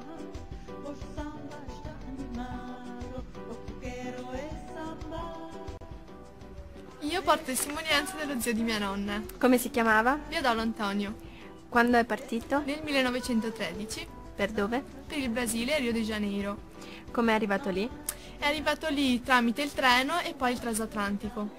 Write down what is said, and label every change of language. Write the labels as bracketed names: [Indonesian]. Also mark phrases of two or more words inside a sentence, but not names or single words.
[Portuguese] Hoje o samba está animado, o que eu quero é samba. [Italian] Io porto testimonianza dello zio di mia nonna, Come si chiamava? Viadolo Antonio, Quando è partito? nel 1913 Per dove? per il Brasile a Rio de Janeiro. Come è arrivato lì? È arrivato lì tramite il treno e poi il transatlantico.